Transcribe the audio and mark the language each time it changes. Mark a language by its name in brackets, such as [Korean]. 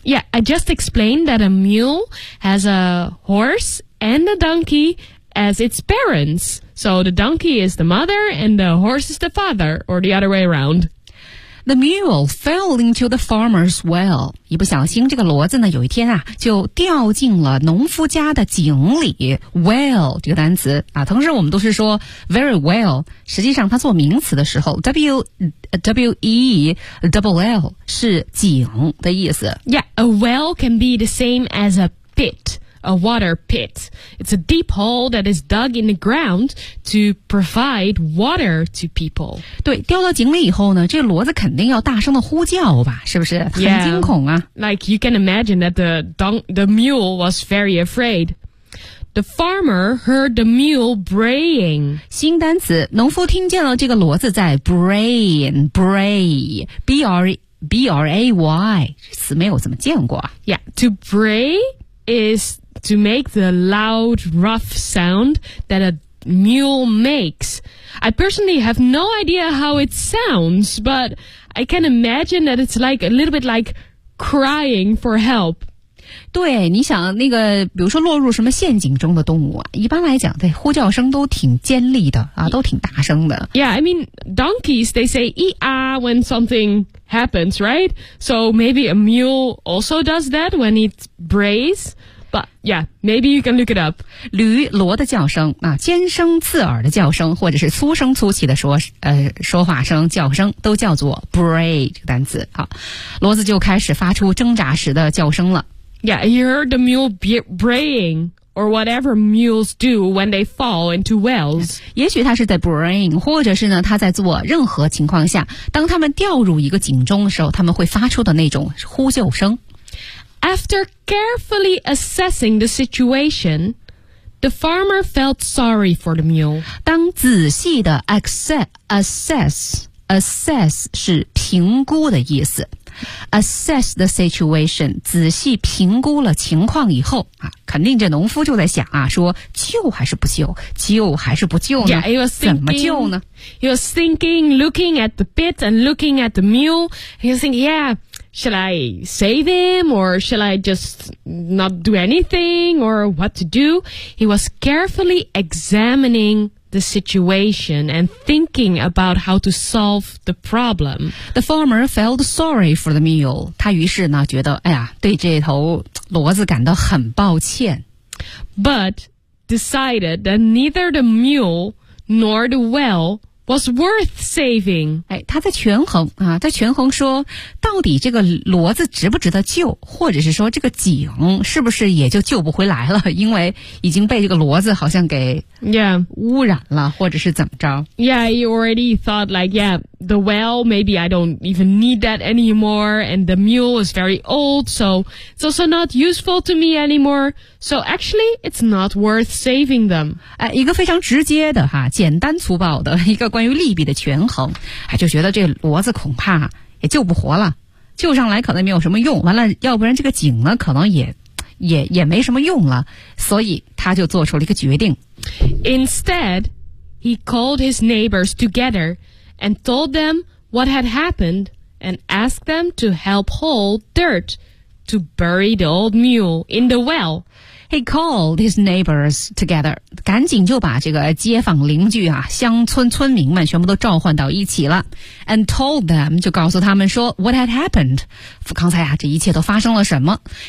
[English] Yeah, I just explained that a mule has a horse and a donkey as its parents. So the donkey is the mother and the horse is the father, or the other way around. The mule fell into the farmer's well. [Chinese] 一不小心这个骡子呢有一天啊就掉进了农夫家的井里。 Well, 这个单词啊同时我们都是说 [English] very well, [Chinese] 实际上它做名词的时候 W-E-L-L 是井的意思。 [English] Yeah, a well can be the same as a pit. A water pit. It's a deep hole that is dug in the ground to provide water to people. [Chinese] 对，掉到井里以后呢，这骡子肯定要大声的呼叫吧，是不是？很惊恐啊。 [English] Yeah. Like you can imagine that the mule was very afraid. The farmer heard the mule braying. [Chinese] 新单词，农夫听见了这个骡子在 braying, bray, B-R-A-Y, 这词没有怎么见过啊。 [English] Yeah, to bray is... To make the loud, rough sound that a mule makes. I personally have no idea how it sounds, but I can imagine that it's like a little bit like crying for help. [Chinese] 对，你想那个，比如说落入什么陷阱中的动物啊，一般来讲，对，呼叫声都挺尖利的啊，都挺大声的。 [English] Yeah, I mean, donkeys, they say ee-ah when something happens, right? So maybe a mule also does that when it brays. But yeah, maybe you can look it up. [Chinese] 驴骡的叫声啊，尖声刺耳的叫声，或者是粗声粗气的说话声、叫声，都叫做 bray 这个单词。好，骡子就开始发出挣扎时的叫声了。 [English] Yeah, you heard the mule braying, or whatever mules do when they fall into wells. [Chinese] 也许它是在 braying, 或者是呢，它在做任何情况下，当它们掉入一个井中的时候，它们会发出的那种呼救声。 [English] After carefully assessing the situation, the farmer felt sorry for the mule. [Chinese] 当仔细的 assess 是评估的意思。 [English] Assess the situation, [Chinese] 仔细评估了情况以后、啊、肯定这农夫就在想啊说救还是不救救还是不救呢 [English] yeah, he was thinking, [Chinese] 怎么救呢 [English] He was thinking, looking at the pit and looking at the mule. He was thinking, yeah,Shall I save him or shall I just not do anything or what to do? He was carefully examining the situation and thinking about how to solve the problem. The farmer felt sorry for the mule. [Chinese] 他于是呢觉得哎呀对这头骡子感到很抱歉。 [English] But decided that neither the mule nor the well was worth saving. [Chinese] 哎，他在权衡啊，在权衡说，到底这个骡子值不值得救，或者是说这个井是不是也就救不回来了，因为已经被这个骡子好像给 污染了，或者是怎么着。 [English] Yeah, you already thought like, yeah, the well, maybe I don't even need that anymore, and the mule is very old, so it's also not useful to me anymore, so actually, it's not worth saving them. [Chinese] 哎，一个非常直接的哈，简单粗暴的一个关于利弊的权衡，就觉得这骡子恐怕也救不活了，救上来可能没有什么用，完了要不然这个井呢可能也没什么用了，所以他就做出了一个决定。 [English] Instead, he called his neighbors together and told them what had happened and asked them to help haul dirt to bury the old mule in the well. He called his neighbors together. [Chinese] 赶紧就把这个街坊邻居啊，乡村村民们全部都召唤到一起了。 [English] And told them, [Chinese] 就告诉他们说 [English] what had happened. [Chinese] 刚才啊，这一切都发生了什么。